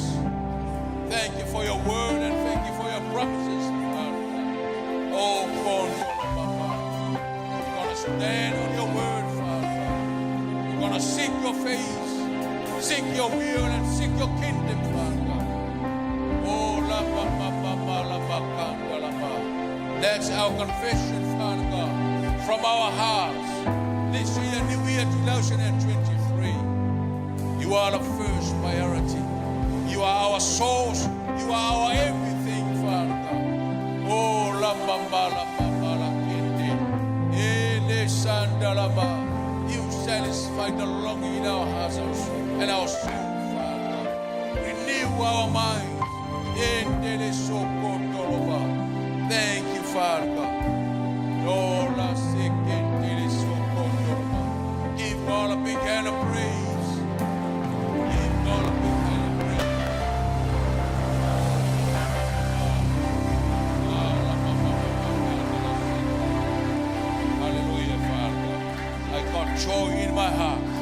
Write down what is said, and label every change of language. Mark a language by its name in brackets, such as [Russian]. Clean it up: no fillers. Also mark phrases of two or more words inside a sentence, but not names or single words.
[English] Thank you for your word and thank you for your promises. Oh, stand on your word, Father. We're going to seek your face, seek your will, and seek your kingdom, Father. Oh, la ba ba ba ba la ba kanda la ba. That's our confession, Father God, from our hearts. This year, new year 2023. You are the first priority. You are our source. You are our everything, Father God. Oh, la ba ba la ba ba la kindi. Ele sanda la ba. You satisfy the longing in our hearts and our soul, Father God. Renew our minds. Endele sokoto lo ba. Thank you, Father God. Oh, la sekendele sokoto lo ba. Give God a big hand of praise. Give God a big hand of praise. Hallelujah, Father. I got joy in my heart.